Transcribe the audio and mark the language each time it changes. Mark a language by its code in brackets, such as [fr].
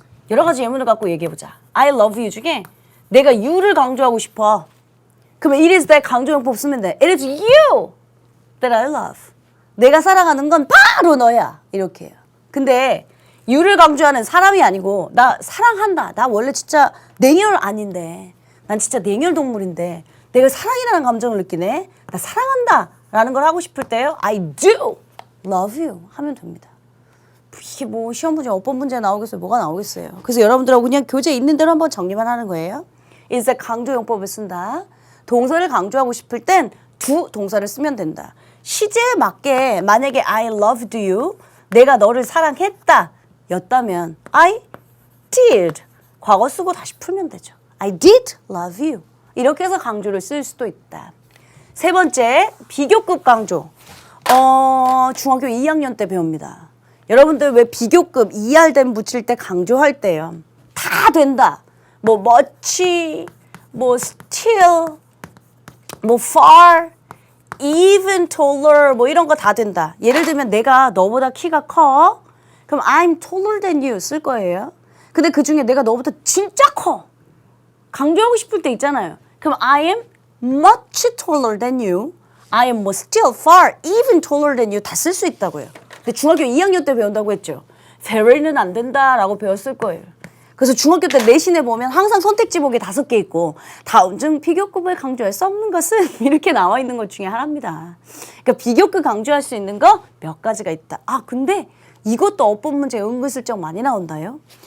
[ko] 여러 가지 예문을 갖고 얘기해보자. [en] I love you [ko] 중에 내가 you를 강조하고 싶어. 그러면 [en] it is that [ko] 강조용법 쓰면 돼. [en] It is you that I love. [ko] 내가 사랑하는 건 바로 너야. 이렇게 해요. 근데 you를 강조하는 사람이 아니고 나 사랑한다. 나 원래 진짜 냉혈 아닌데 난 진짜 냉혈 동물인데 내가 사랑이라는 감정을 느끼네. 나 사랑한다 라는 걸 하고 싶을 때요. [en] I do love you [ko] 하면 됩니다. 이게 뭐 시험 문제, 어법 문제 나오겠어요? 뭐가 나오겠어요? 그래서 여러분들하고 그냥 교재에 있는 대로 한번 정리만 하는 거예요. 이제 강조용법을 쓴다. 동사를 강조하고 싶을 땐 do 동사를 쓰면 된다. 시제에 맞게 만약에 [en] I loved you, [ko] 내가 너를 사랑했다 였다면 [en] I did [ko] 과거 쓰고 다시 풀면 되죠. [en] I did love you. [ko] 이렇게 해서 강조를 쓸 수도 있다. 세 번째, 비교급 강조. 중학교 2학년 때 배웁니다. 여러분들 왜 비교급 ER된 붙일 때 강조할 때요. 다 된다. 뭐 much, 뭐 still, 뭐 far, [en] even taller [ko] 뭐 이런 거 다 된다. 예를 들면 내가 너보다 키가 커. 그럼 [en] I'm taller than you [ko] 쓸 거예요. 근데 그중에 내가 너보다 진짜 커. 강조하고 싶을 때 있잖아요. 그럼 [en] I am much taller than you. I am 뭐 still far, even taller than you [ko] 다 쓸 수 있다고요. 근데 중학교 2학년 때 배운다고 했죠. very는 안 된다라고 배웠을 거예요. 그래서 중학교 때 내신에 보면 항상 선택지 보기 5개 있고 다음 중 비교급을 강조할 수 없는 것은 이렇게 나와 있는 것 중에 하나입니다. 그러니까 비교급 강조할 수 있는 거 몇 가지가 있다. 근데 이것도 어법 문제 은근슬쩍 많이 나온다요.